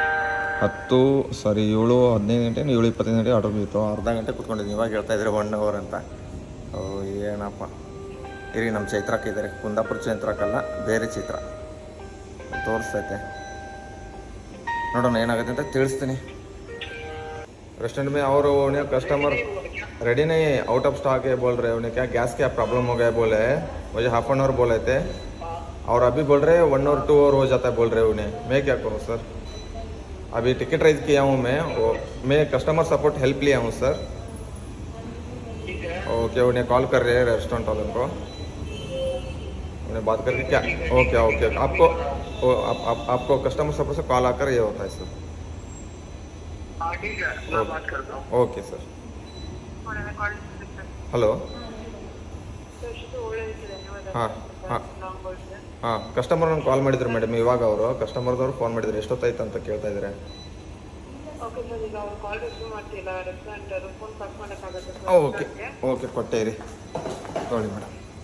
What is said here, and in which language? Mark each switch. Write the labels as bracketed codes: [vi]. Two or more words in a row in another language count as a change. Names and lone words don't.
[kn] 7:15 ಗಂಟೆ 7:25 ಗಂಟೆ ಆರ್ಡ್ರ್ ಬಿತ್ತು. ಅರ್ಧ ಗಂಟೆ ಕೂತ್ಕೊಂಡಿದ್ದೀನಿ. ಇವಾಗ ಹೇಳ್ತಾ ಇದ್ದಾರೆ 1 ಅವರ್ ಅಂತ. ಏನಪ್ಪ ಇರಿ. ನಮ್ಮ ಚೈತ್ರಕ್ಕೆ ಇದ್ದಾರೆ, ಕುಂದಾಪುರ ಚೈತ್ರಕ್ಕಲ್ಲ, ಬೇರೆ ಚೈತ್ರ ತೋರಿಸ್ತೈತೆ. ನೋಡೋಣ ಏನಾಗುತ್ತೆ ಅಂತ ತಿಳಿಸ್ತೀನಿ. [hi] रेस्टोरेंट में और उन्हें कस्टमर रेडी नहीं है, [en] out of stock [hi] है बोल रहे हैं. उन्हें क्या गैस क्या प्रॉब्लम हो गया बोले है. मुझे [en] half an hour [hi] बोले थे और अभी बोल रहे हैं 1 और 2 और हो जाता है बोल रहे हैं उन्हें. मैं क्या करूँ सर? अभी [en] ticket raise [hi] किया हूँ मैं [en] customer support help [hi] लिया हूँ सर. ओके, उन्हें कॉल कर रहे हैं रेस्टोरेंट वालों को. उन्हें बात करके क्या ओके आपको [en] customer support [hi] से कॉल आकर ये होता है सर. ठीक है, मैं बात करता हूँ. ओके सर. [kn] ಹಲೋ ಹಾಂ ಹಾಂ ಹಾಂ ಕಸ್ಟಮರ್ ನಂಗೆ ಕಾಲ್ ಮಾಡಿದ್ರು ಮೇಡಮ್, ಇವಾಗ ಅವರು ಕಸ್ಟಮರ್ದವ್ರು ಫೋನ್ ಮಾಡಿದ್ರು, ಎಷ್ಟೊತ್ತಾಯ್ತು ಅಂತ ಕೇಳ್ತಾ ಇದ್ದಾರೆ. [en] OK OK [kn] ಕೊಟ್ಟೆ ರೀ, ನೋಡಿ ಮೇಡಮ್.